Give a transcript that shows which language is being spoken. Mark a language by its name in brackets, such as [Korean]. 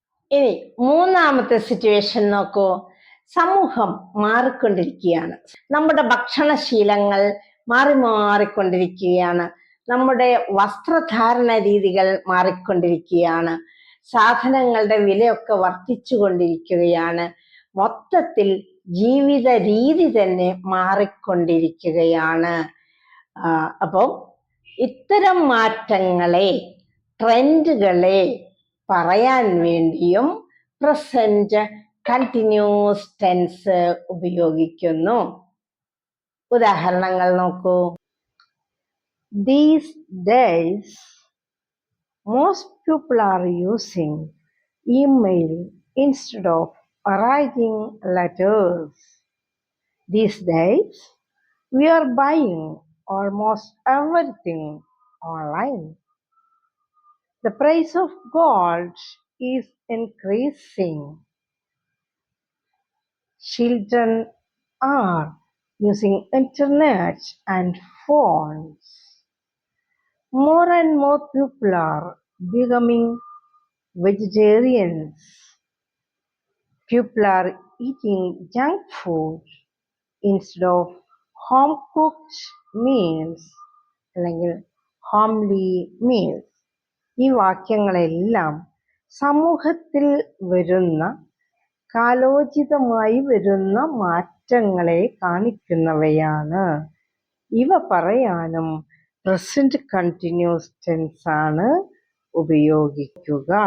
[Malayalam] ഇനി മൂന്നാമത്തെ സിറ്റുവേഷൻ നോക്കൂ. സമൂഹം മാറിക്കൊണ്ടിരിക്കുകയാണ്, നമ്മുടെ ഭക്ഷണശീലങ്ങൾ മാറിക്കൊണ്ടിരിക്കുകയാണ്, നമ്മുടെ വസ്ത്രധാരണ രീതികൾ മാറിക്കൊണ്ടിരിക്കുകയാണ്, സാധനങ്ങളുടെ വിലയൊക്കെ വർദ്ധിച്ചുകൊണ്ടിരിക്കുകയാണ്, മൊത്തത്തിൽ ജീവിത രീതി തന്നെ മാറിക്കൊണ്ടിരിക്കുകയാണ്. അപ്പോൾ ഇത്തരം മാറ്റങ്ങളെ ട്രെൻഡുകളെ പറയാൻ വേണ്ടിയും പ്രസന്റ് കണ്ടിന്യൂസ് ടെൻസ് ഉപയോഗിക്കുന്നു. ഉദാഹരണങ്ങൾ നോക്കൂ. [English] These days, most people are using email instead of writing letters. These days, we are buying almost everything online. The price of gold is increasing. Children are using internet and phones. More and more people are becoming vegetarians. People are eating junk food instead of home cooked meals [Malayalam] അല്ലെങ്കിൽ [English] homely meals. [Malayalam] ഈ വാക്യങ്ങളെല്ലാം സമൂഹത്തിൽ വരുന്ന കാലോചിതമായി വരുന്ന മാറ്റങ്ങളെ കാണിക്കുന്നവയാണ്. ഇവ പറയാനും present continuous tense ആണ് ഉപയോഗിക്കുക.